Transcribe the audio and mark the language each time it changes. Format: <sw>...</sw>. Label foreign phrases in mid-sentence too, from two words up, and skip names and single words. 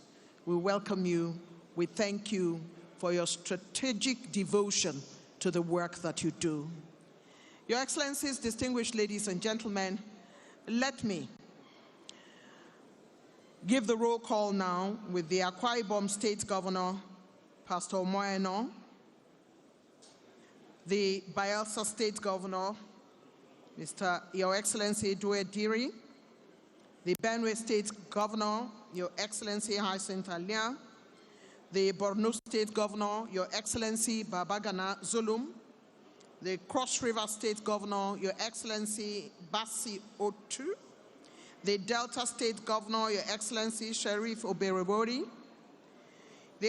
<en>We welcome you. We thank you for your strategic devotion to the work that you do. Your Excellencies, distinguished ladies and gentlemen, let me give the roll call now with the Akwa Ibom State Governor, Pastor Moeno, the Bayelsa State Governor, Your Excellency Due Diri, the Benue State Governor, Your Excellency Hyacinth Alia, the Borno State Governor, Your Excellency Babagana Zulum, the Cross River State Governor, Your Excellency Basi Otu, the Delta State Governor, Your Excellency Sheriff Oberewori, the</en>